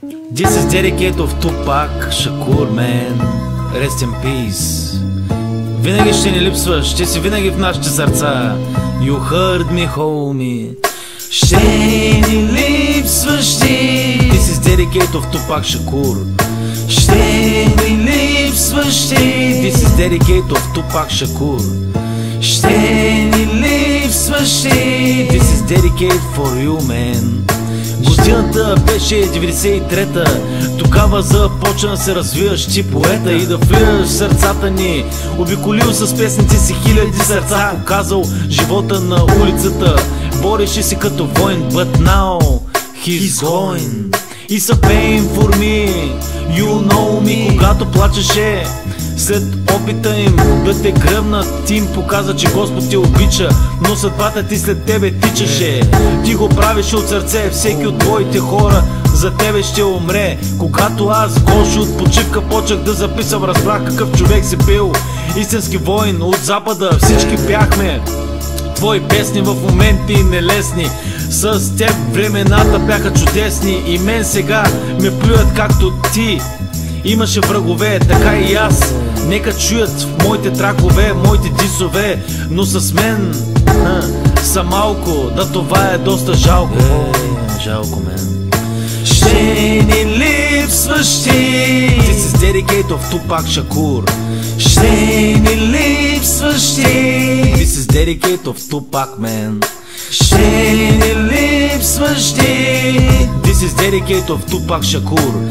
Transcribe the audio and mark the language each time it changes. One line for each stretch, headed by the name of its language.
English: This is dedicated of Tupac Shakur, man. Rest in peace.
Bulgarian: Винаги ще ни липсваш, ще си винаги в нашите сърца.
English: You heard me, homie.
Bulgarian: Ще ни липсваш ти.
English: This is dedicated of Tupac Shakur.
Bulgarian: Ще ни липсваш ти.
English: This is dedicated of Tupac Shakur.
Bulgarian: Ще ни липсваш ти.
English: This is dedicated for you, man.
Bulgarian: Годината беше 93-та. Тогава започна да се развиваш ти поета и да влияш в сърцата ни. Обиколил с песните си хиляди сърца, показал живота на улицата. Бореше си като воин,
English: but now he's going. It's a pain for me, you know me.
Bulgarian: Когато плачеше след опита им да те гръбнат, ти им показа, че Господ те обича, но съдбата ти след тебе тичаше. Ти го правеше от сърце, всеки от твоите хора за тебе ще умре. Когато аз, Гошо, от почивка почнах да записам, разбрах какъв човек си бил. Истински воин от запада, всички бяхме твои песни в моменти нелесни. С теб времената бяха чудесни и мен сега ме плюят както ти. Имаше врагове, така и аз. Нека чуят в моите тракове, моите дисове, но с мен са малко, да това е доста жалко. Жалко, мен. Ще ни липсваш ти.
English: This is dedicated of Tupac Shakur.
Bulgarian: Ще ни липсваш ти.
English: This is dedicated of Tupac, man.
Bulgarian: Ще ни липсваш ти.
English: This is dedicated of Tupac Shakur.